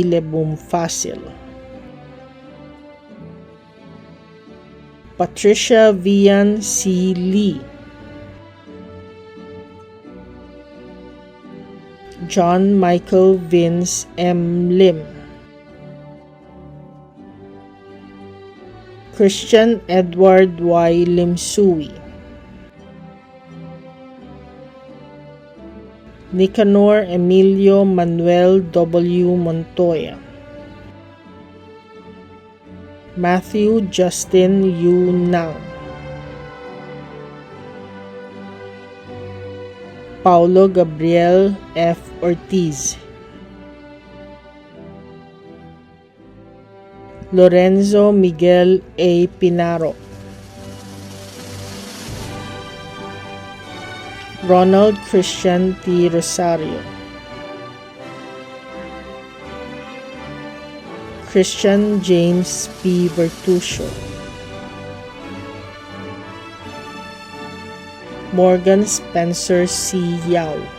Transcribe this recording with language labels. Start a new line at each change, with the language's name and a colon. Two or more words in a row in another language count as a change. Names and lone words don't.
Filipino: Lebumfacil. Patricia Vian C. Lee. John Michael Vince M. Lim. Christian Edward Y. Limsui. Nicanor Emilio Manuel W. Montoya. Matthew Justin U. Nang. Paulo Gabriel F. Ortiz. Lorenzo Miguel A. Pinaro. Ronald Christian T. Rosario. Christian James P. Vertusio. Morgan Spencer C. Yao.